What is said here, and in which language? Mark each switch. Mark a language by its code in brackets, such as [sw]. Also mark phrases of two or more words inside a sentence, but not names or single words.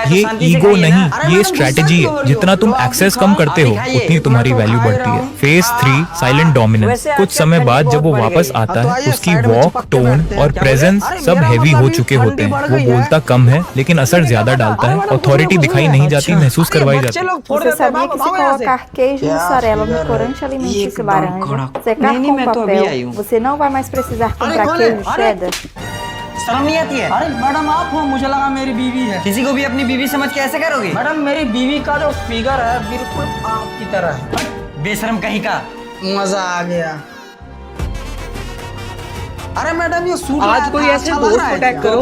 [hi] ये ईगो नहीं, ये स्ट्रेटेजी है। जितना तुम एक्सेस कम करते हो उतनी तुम्हारी वैल्यू बढ़ती है। [en] Phase 3 silent dominance. [hi] कुछ समय बाद जब वो वापस आता है उसकी [en] walk, tone [hi] और प्रेजेंस सब हैवी हो चुके होते हैं। वो बोलता कम है लेकिन असर ज्यादा डालता है। अथॉरिटी दिखाई नहीं जाती, महसूस करवाई जाती है। [pt] Você sabia que se colocar queijo mussarela no corante alimentício laranja, secar com papel, você não vai mais precisar comprar queijo cheddar? [hi] शर्म नहीं आती है? अरे मैडम आप हो, मुझे लगा मेरी बीवी है। किसी को भी अपनी बीवी समझ के ऐसे करोगे? मैडम मेरी बीवी का जो फिगर है बिल्कुल आपकी तरह है। बेशरम कहीं का। मजा आ गया। अरे मैडम ये सूट आज कोई ऐसे दोस्त को टैग करो